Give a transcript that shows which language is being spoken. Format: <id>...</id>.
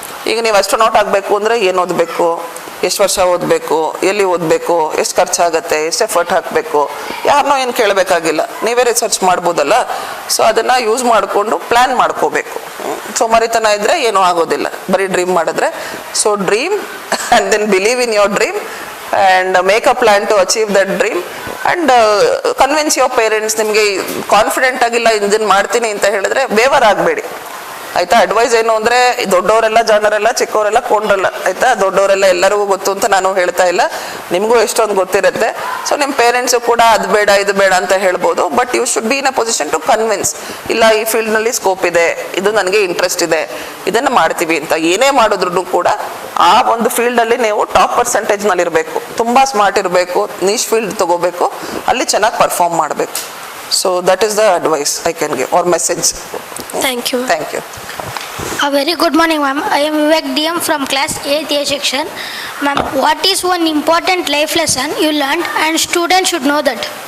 <kn>ಈಗ ನೀವು ಅಸ್ಟ್ರೋನಾಟ್ ಆಗಬೇಕು ಅಂದರೆ ಏನು ಓದಬೇಕು, ಎಷ್ಟು ವರ್ಷ ಓದಬೇಕು, ಎಲ್ಲಿ ಓದಬೇಕು, ಎಷ್ಟು ಖರ್ಚಾಗತ್ತೆ, ಎಷ್ಟು ಎಫರ್ಟ್ ಹಾಕಬೇಕು, ಯಾರನ್ನೋ ಏನು ಕೇಳಬೇಕಾಗಿಲ್ಲ, ನೀವೇ ರಿಸರ್ಚ್ ಮಾಡ್ಬೋದಲ್ಲ. ಸೊ ಅದನ್ನು ಯೂಸ್ ಮಾಡಿಕೊಂಡು ಪ್ಲ್ಯಾನ್ ಮಾಡ್ಕೋಬೇಕು. ಸೋಮಾರಿತನ ಇದ್ದರೆ ಏನೂ ಆಗೋದಿಲ್ಲ ಬರೀ ಡ್ರೀಮ್ ಮಾಡಿದ್ರೆ.</kn> <en>So dream and then believe in your dream and make a plan to achieve that dream and convince your parents.</en> <kn>ನಿಮಗೆ ಕಾನ್ಫಿಡೆಂಟ್ ಆಗಿಲ್ಲ ಇದನ್ನು ಮಾಡ್ತೀನಿ ಅಂತ ಹೇಳಿದ್ರೆ ಬೇವರ್ ಆಗಬೇಡಿ ಆಯ್ತಾ. ಅಡ್ವೈಸ್ ಏನು ಅಂದರೆ ದೊಡ್ಡವರೆಲ್ಲ ಜಾಣರೆಲ್ಲ, ಚಿಕ್ಕವರೆಲ್ಲ ಕೊಂಡ್ರಲ್ಲ ಆಯ್ತಾ. ದೊಡ್ಡವರೆಲ್ಲ ಎಲ್ಲರಿಗೂ ಗೊತ್ತು ಅಂತ ನಾನು ಹೇಳ್ತಾ ಇಲ್ಲ, ನಿಮಗೂ ಎಷ್ಟೊಂದು ಗೊತ್ತಿರುತ್ತೆ. ಸೊ ನಿಮ್ಮ ಪೇರೆಂಟ್ಸು ಕೂಡ ಅದು ಬೇಡ ಇದು ಬೇಡ ಅಂತ ಹೇಳ್ಬೋದು. But</kn> <en>you should be in a position to convince,</en> <kn>ಇಲ್ಲ ಈ ಫೀಲ್ಡ್ನಲ್ಲಿ ಸ್ಕೋಪ್ ಇದೆ, ಇದು ನನಗೆ ಇಂಟ್ರೆಸ್ಟ್ ಇದೆ, ಇದನ್ನು ಮಾಡ್ತೀವಿ ಅಂತ. ಏನೇ ಮಾಡಿದ್ರು ಕೂಡ ಆ ಒಂದು ಫೀಲ್ಡಲ್ಲಿ ನೀವು ಟಾಪ್ ಪರ್ಸೆಂಟೇಜ್ನಲ್ಲಿ ಇರಬೇಕು, ತುಂಬ ಸ್ಮಾರ್ಟ್ ಇರಬೇಕು, ನೀಶ್ ಫೀಲ್ಡ್ ತಗೋಬೇಕು, ಅಲ್ಲಿ ಚೆನ್ನಾಗಿ ಪರ್ಫಾರ್ಮ್ ಮಾಡಬೇಕು.</kn> <en>So that is the advice I can give or message. Thank you. Thank you. A very good morning, ma'am. I am Vivek DM from class 8th A section. Ma'am, what is one important life lesson you learned and students should know that?</en>